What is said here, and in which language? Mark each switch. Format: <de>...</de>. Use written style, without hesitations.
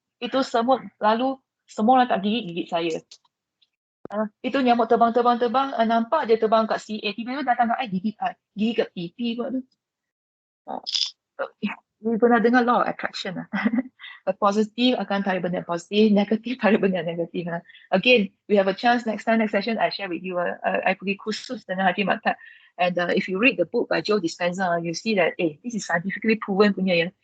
<ms>Itu semut lalu semua orang tak gigit saya. Itu nyamuk terbang, nampak dia terbang kat CA, tiba-tiba datang kat I, gigit kat pipi kot tu. You pernah dengar law of attraction positif akan tarik benda positif, negatif tarik benda negatif.</ms> <en>Again, we have a chance next session I share with you.</en> <ms>I pergi khusus dengan Haji Maktab.</ms> <en>And if you read the book by Joe Dispenza, you see that this is scientifically proven punya ya.</en>